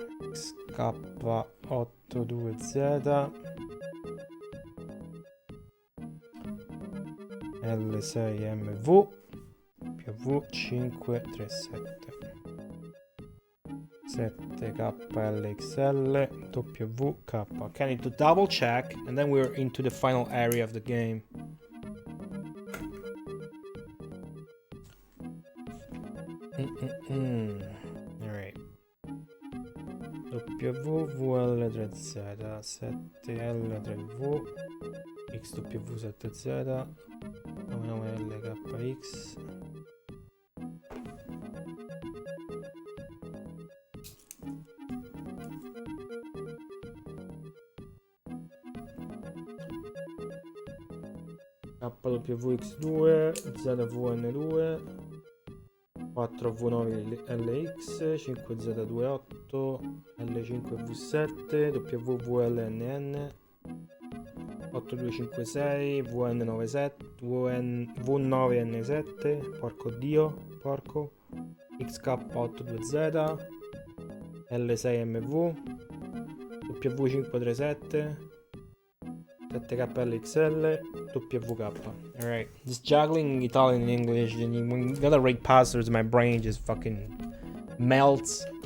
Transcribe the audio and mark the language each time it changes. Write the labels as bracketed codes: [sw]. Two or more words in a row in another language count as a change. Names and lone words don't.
[en] K82Z L6MV V537 7KLXL WK. Okay, I need to double check and then we're into the final area of the game. Alright. WVL3Z 7L3V XW7Z 9LKX. KWX2 ZVN2 4V9LX 5Z28 L5V7 WVLNN 8256 VN97 V9N7 [it] porco dio porco XK82Z L6MV W537 7KLXL WVK. [en] Alright, just juggling Italian and English, and when you gotta rate passwords, my brain just fucking melts.